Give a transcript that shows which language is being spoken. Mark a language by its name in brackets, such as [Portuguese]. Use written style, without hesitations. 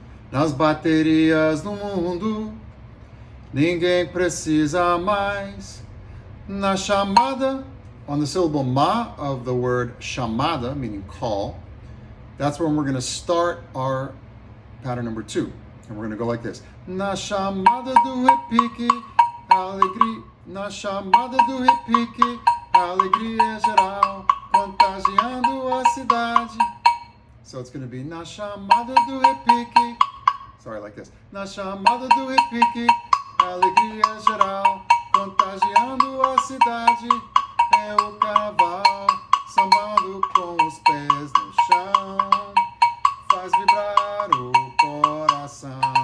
[Portuguese] Nas baterias do mundo, ninguém precisa mais. Na chamada, [English] on the syllable ma of the word chamada, meaning call, that's when we're going to start our pattern number 2. And we're going to go like this. [Portuguese] Na chamada do repique, alegria. Na chamada do repique, alegria geral, contagiando a cidade. [English] So it's going to be [Portuguese] na chamada do repique. [English] Sorry, like this. [Portuguese] Na chamada do repique, alegria geral, contagiando a cidade. É o carnaval, sambando com os pés no chão, faz vibrar o coração.